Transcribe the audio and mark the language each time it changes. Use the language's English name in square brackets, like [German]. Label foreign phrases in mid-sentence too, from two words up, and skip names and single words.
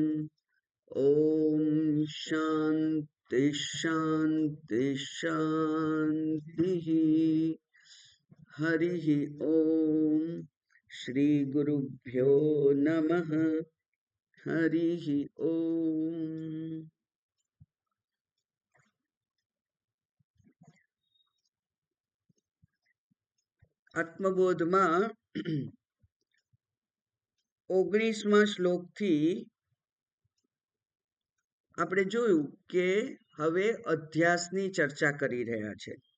[Sanskrit] ॐ शान्ति शान्ति शान्तिः। हरिः ॐ श्रीगुरुभ्यो नमः। हरिः ॐ। [Gujarati] આત્મબોધમાં 19મા શ્લોકથી આપણે જોયું કે હવે અધ્યાસની ચર્ચા કરી રહ્યા છે